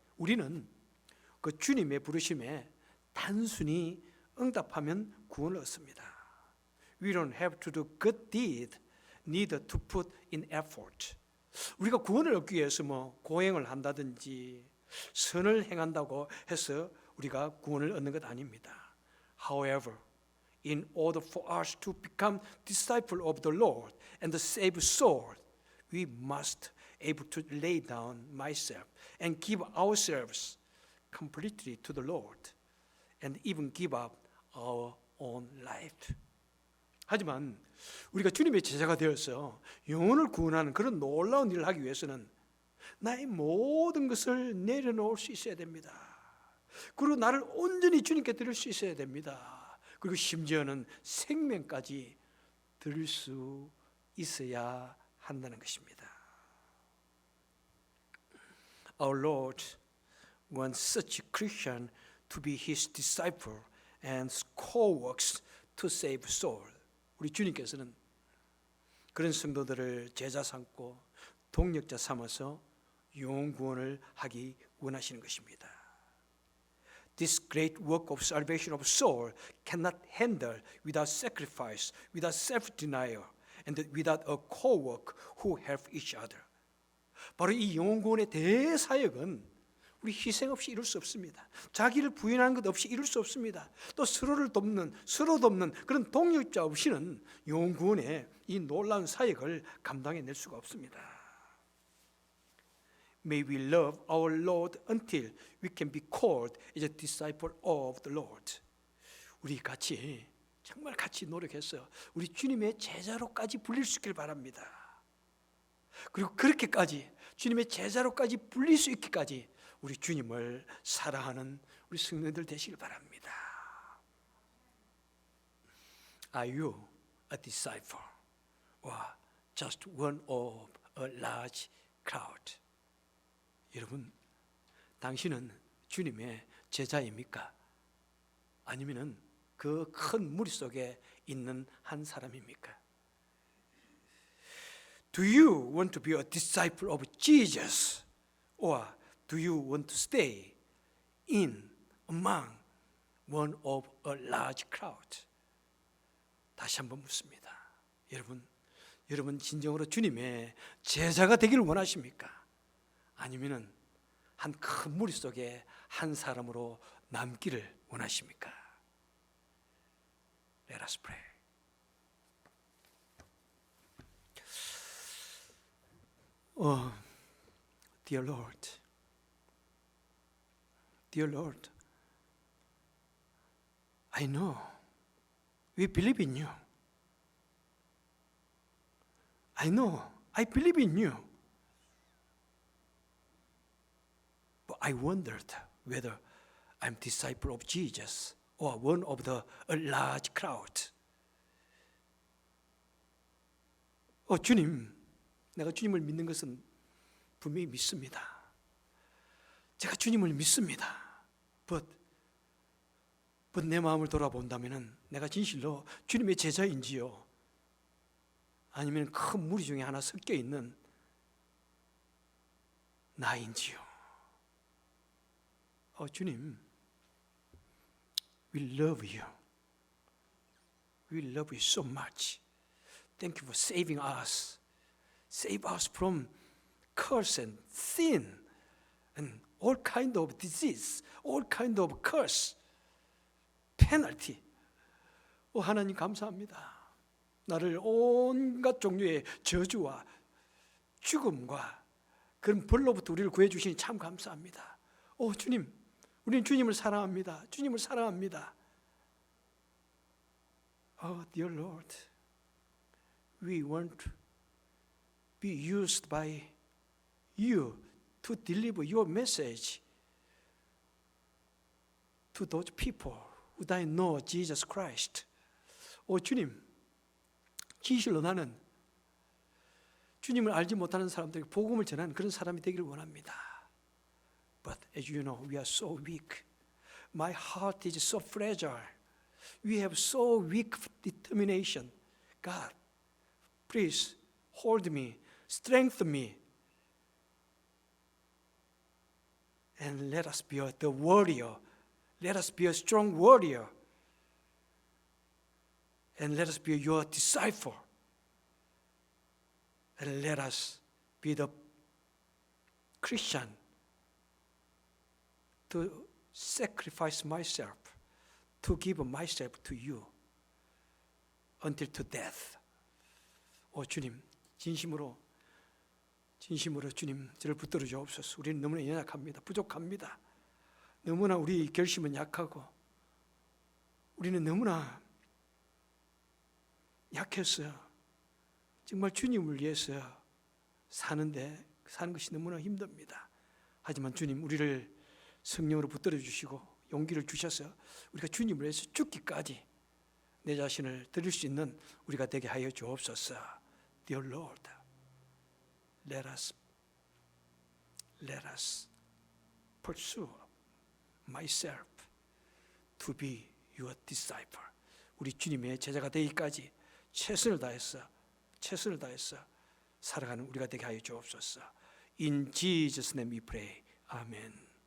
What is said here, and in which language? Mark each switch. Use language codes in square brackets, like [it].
[ko] 우리는 그 주님의 부르심에 단순히 응답하면 구원을 얻습니다. [en] We don't have to do good deed, neither to put in effort. [ko] 우리가 구원을 얻기 위해서 고행을 한다든지 선을 행한다고 해서 우리가 구원을 얻는 것 아닙니다. [en] However, in order for us to become disciple of the Lord and to save soul, we must able to lay down myself and give ourselves completely to the Lord and even give up our own life. [ko] 하지만 우리가 주님의 제자가 되어서 영혼을 구원하는 그런 놀라운 일을 하기 위해서는 나의 모든 것을 내려놓을 수 있어야 됩니다. 그리고 나를 온전히 주님께 드릴 수 있어야 됩니다. 그리고 심지어는 생명까지 드릴 수 있어야 한다는 것입니다. [en] Our Lord wants such a Christian to be His disciple and co-works to save soul. [ko] 우리 주님께서는 그런 성도들을 제자 삼고 동력자 삼아서 영혼 구원을 하기 원하시는 것입니다. [en] This great work of salvation of soul cannot handle without sacrifice, without self-denial, and without a co-work who help each other. [ko] 바로 이 영혼 구원의 대사역은 우리 희생 없이 이룰 수 없습니다. 자기를 부인하는 것 없이 이룰 수 없습니다. 또 서로 돕는 그런 동력자 없이는 영혼 구원의 이 놀라운 사역을 감당해낼 수가 없습니다. [en] May we love our Lord until we can be called as a disciple of the Lord. [ko] 우리 정말 같이 노력해서 우리 주님의 제자로까지 불릴 수 있길 바랍니다. 그리고 그렇게까지 주님의 제자로까지 불릴 수 있기까지 우리 주님을 사랑하는 우리 성도들 되시길 바랍니다. [en] Are you a disciple or just one of a large crowd? [ko] 여러분, 당신은 주님의 제자입니까? 아니면은 그 큰 무리 속에 있는 한 사람입니까? [en] Do you want to be a disciple of Jesus, or do you want to stay in among one of a large crowd? [ko] 다시 한번 묻습니다. 여러분 진정으로 주님의 제자가 되기를 원하십니까? 아니면은 한 큰 무리 속에 한 사람으로 남기를 원하십니까? [en] Let us pray. Oh, dear Lord, dear Lord, I know we believe in you. I know I believe in you. But I wondered whether I'm disciple of Jesus or one of the a large crowd. [ko] 주님, 내가 주님을 믿는 것은 분명히 믿습니다. 제가 주님을 믿습니다. [en] But [ko] 내 마음을 돌아본다면 내가 진실로 주님의 제자인지요? 아니면 큰 무리 중에 하나 섞여 있는 나인지요? [en] 주님, we love you. We love you so much. Thank you for saving us. Save us from curse and sin and all kind of disease, all kind of curse, penalty. [ko] 하나님 감사합니다. 나를 온갖 종류의 저주와 죽음과 그런 벌로부터 우리를 구해주시니 참 감사합니다. 주님, 우리는 주님을 사랑합니다. 주님을 사랑합니다. [en] Dear Lord, we want to be used by you to deliver your message to those people who don't know Jesus Christ. [ko] 주님, 진실로 나는 주님을 알지 못하는 사람들에게 복음을 전하는 그런 사람이 되기를 원합니다. [en] But as you know, we are so weak. My heart is so fragile. We have so weak determination. God, please hold me, strengthen me, and let us be the warrior. Let us be a strong warrior. And let us be your disciple. And let us be the Christian to sacrifice myself, to give myself to you until to death. [ko] 주님, 진심으로 주님 저를 붙들어 주옵소서. 우리는 너무나 연약합니다. 부족합니다. 너무나 우리 결심은 약하고 우리는 너무나 약해서 정말 주님을 위해서 사는 것이 너무나 힘듭니다. 하지만 주님, 우리를 성령으로 붙들어 주시고 용기를 주셔서 우리가 주님을 위해서 죽기까지 내 자신을 드릴 수 있는 우리가 되게 하여 주옵소서. [en] Dear Lord, let us pursue myself to be your disciple. [ko] 우리 주님의 제자가 되기까지 최선을 다해서 살아가는 우리가 되게 하여 주옵소서. [en] In Jesus' name we pray. Amen.